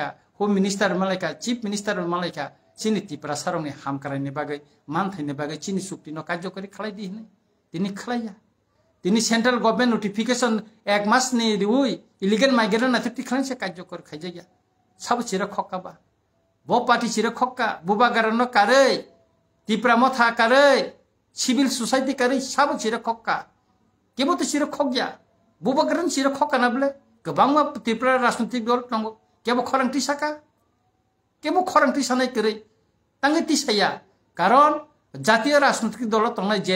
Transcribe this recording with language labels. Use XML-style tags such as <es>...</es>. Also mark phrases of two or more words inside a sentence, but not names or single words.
<en>home minister</en> <trp>मालायका</trp> <en>chief minister</en> <trp>मालायका चिनि त्रिपुरा सारंनि हामकारायनि बागै मानथायनि बागै चिनि सुक्तिनो कार्यकरि खालाय दिनै तिनि खालाया तिनी</trp> <en>central government notification</en> <trp>1 मास नि रिउई</trp> <en>illegal migrant</en> <trp>ना तिखान से कार्यकर खाइजाया सब चिरा खकाबा bo party chira khokka buba garano kare tipra motha kare</trp> <en>civil society</en> <trp>kare sabo chira khokka kebo to chira khokya buba garan chira khokka na bole gobangma tipra rajnitik dol tongo kebo khorang tisaka kebo khorang tisanai kare tangi tisaya karon jatiyo rajnitik dol tongnai je</trp>